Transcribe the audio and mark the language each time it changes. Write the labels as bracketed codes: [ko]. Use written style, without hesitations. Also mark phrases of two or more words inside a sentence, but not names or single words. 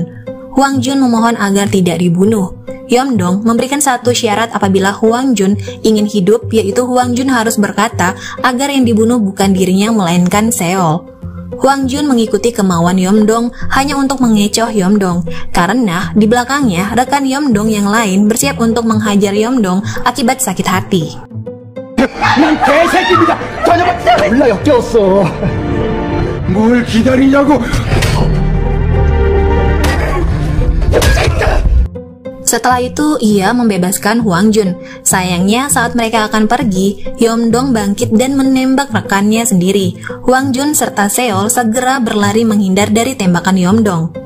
[id] Hwang Jun memohon agar tidak dibunuh. Yeom-dong memberikan satu syarat apabila Hwang Jun ingin hidup, yaitu Hwang Jun harus berkata agar yang dibunuh bukan dirinya melainkan Seol. Hwang Jun mengikuti kemauan Yeom-dong hanya untuk mengecoh Yeom-dong, karena di belakangnya rekan Yeom-dong yang lain bersiap untuk menghajar Yeom-dong akibat sakit hati. [ko] 난 개새끼입니다. 저녁은 몰라 역겨웠어. 뭘 기다리냐고. [id] Setelah itu ia membebaskan Hwang Jun. Sayangnya saat mereka akan pergi, Yeom-dong bangkit dan menembak rekannya sendiri. Hwang Jun serta Seol segera berlari menghindar dari tembakan Yeom-dong.